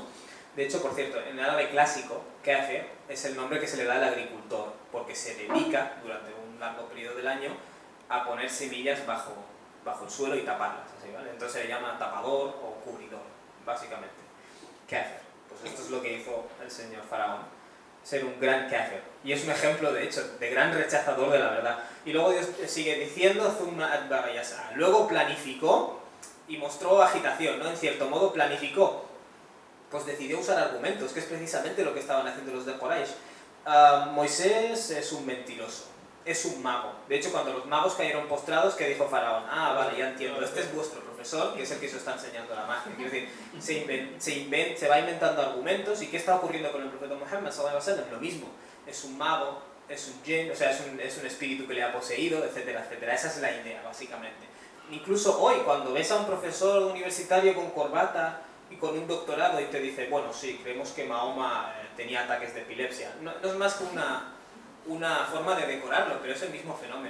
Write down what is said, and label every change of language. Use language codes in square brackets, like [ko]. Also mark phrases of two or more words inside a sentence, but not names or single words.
[es] De hecho, por cierto, en el árabe clásico, kafir es el nombre que se le da al agricultor, porque se dedica durante un largo periodo del año a poner semillas bajo el suelo y taparlas, así, ¿vale? Entonces se le llama tapador o cubridor, básicamente. Kafir. Pues esto es lo que hizo el señor Faraón, ser un gran kafir. Y es un ejemplo, de hecho, de gran rechazador de la verdad. Y luego Dios sigue diciendo, [ar] ثم أدبر يسعى. [es] Luego planificó y mostró agitación, ¿no? En cierto modo planificó. Pues decidió usar argumentos, que es precisamente lo que estaban haciendo los de Quraysh. Moisés es un mentiroso, es un mago. De hecho, cuando los magos cayeron postrados, ¿qué dijo Faraón? Ah, vale, ya entiendo, este es vuestro profeta. profesor, que es el que se está enseñando la magia. Quiero decir, se va inventando argumentos. ¿Y qué está ocurriendo con el profeta Muhammad [ar] صلى الله عليه وسلم? [es] Lo mismo, es un mago, es un jinn, o sea, es un espíritu que le ha poseído, etcétera, etcétera. Esa es la idea, básicamente. Incluso hoy, cuando ves a un profesor universitario con corbata y con un doctorado y te dice, bueno, sí, creemos que Mahoma tenía ataques de epilepsia, no es más que una forma de decorarlo, pero es el mismo fenómeno.